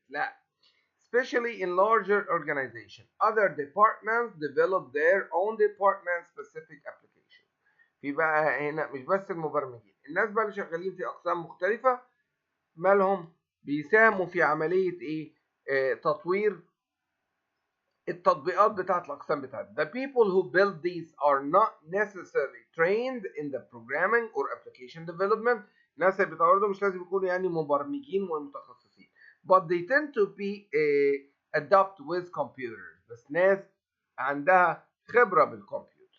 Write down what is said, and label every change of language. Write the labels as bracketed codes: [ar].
[en] لا، especially in larger organization other departments develop their own department specific application. [ar] في بقى هنا مش بس المبرمجين، الناس بقى اللي شغالين في اقسام مختلفه مالهم بيساهموا في عمليه ايه؟ تطوير التطبيقات بتاعت الاقسام بتاعتها. [en] The people who build these are not necessarily trained in the programming or application development. [ar] الناس اللي بيطوروا مش لازم يكونوا يعني مبرمجين ومتخصصين. [en] But they tend to be adept with computers. [ar] بس ناس عندها خبرة بالكمبيوتر.